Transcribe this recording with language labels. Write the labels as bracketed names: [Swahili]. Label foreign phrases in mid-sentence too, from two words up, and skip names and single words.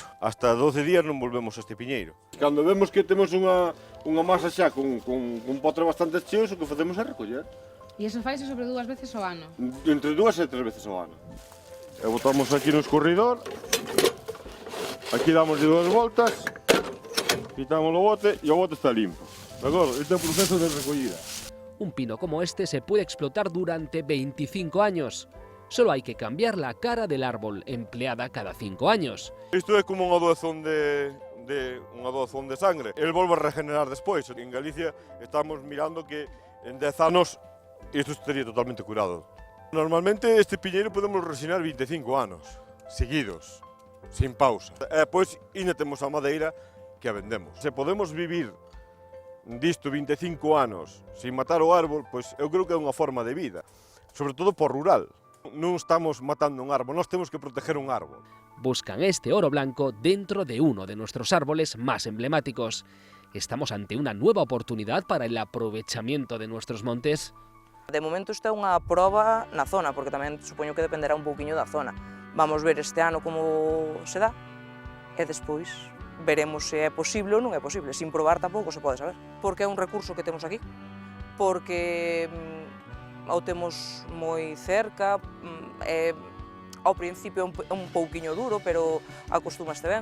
[Galician] Hasta 12 días non volvemos a este piñeiro. Cando vemos que temos unha masa xa con potre bastante cheos, o que facemos é recoller. E iso faise sobre 2 veces ao ano? Entre 2 e 3 veces ao ano. E botamos aquí no escorridor, aquí damos 2 voltas, quitamos o bote e o bote está limpo. De acordo? Este é o proceso de recollida. [Spanish] Un pino como este se puede explotar durante 25 años. Solo hay que cambiar la cara del árbol, empleada cada 5 años. [Galician] Isto é como unha doazón de sangre. El volve a regenerar despois. En Galicia estamos mirando que en 10 anos isto estaría totalmente curado. Normalmente este piñeiro podemos resinar 25 anos, seguidos, [Spanish] sin pausa. [Galician] E depois ainda temos a madeira que a vendemos. Se podemos vivir disto 25 anos sin matar o árbol, pois eu creo que é unha forma de vida, sobre todo por rural. Non estamos matando un árbol, nós temos que proteger un árbol. [Spanish] Buscan este oro blanco dentro de uno de nuestros árboles más emblemáticos. ¿Estamos ante una nueva oportunidad para el aprovechamiento de nuestros montes? [Galician] De momento esta é unha proba na zona, porque tamén supoño que dependerá un pouquiño da zona. Vamos ver este ano como se dá, e despois veremos se é posible ou non é posible. Sin probar tampouco se pode saber. Porque é un recurso que temos aquí, porque o temos moi cerca, ao principio é un pouquiño duro, pero acostumaste ben.